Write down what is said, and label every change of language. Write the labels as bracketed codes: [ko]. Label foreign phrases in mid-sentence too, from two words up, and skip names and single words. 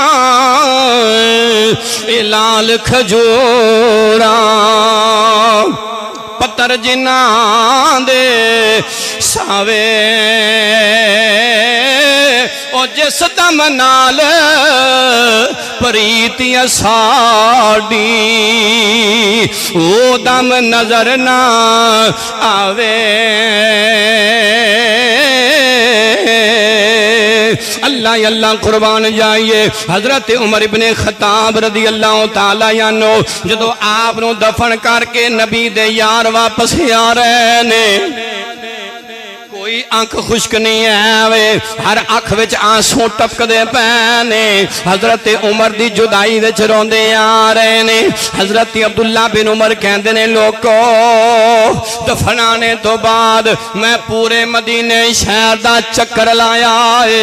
[pa] اے لال کھجورا پتھر جنہاں دے ساوے او جس دم نال پریت ساڈی او دم نظر نہ آوے. [ur] اللہ اللہ قربان جائیے. [pa] حضرت عمر ابن خطاب [ar] رضي الله تعالى عنه [pa] جدوں آپ نوں دفن کر کے نبی دے یار واپس آ رہے نے، کوئی کوئی اکھ خشک نہیں ہے وے، ہر اکھ وچ آنسو ٹپکدے پے نے. حضرت عمر دی جدائی وچ روندے آ رہے نے. حضرت عبداللہ بن عمر کہندے نے لوکو دفنانے تو بعد میں پورے مدینے شہر دا چکر لایا ہے.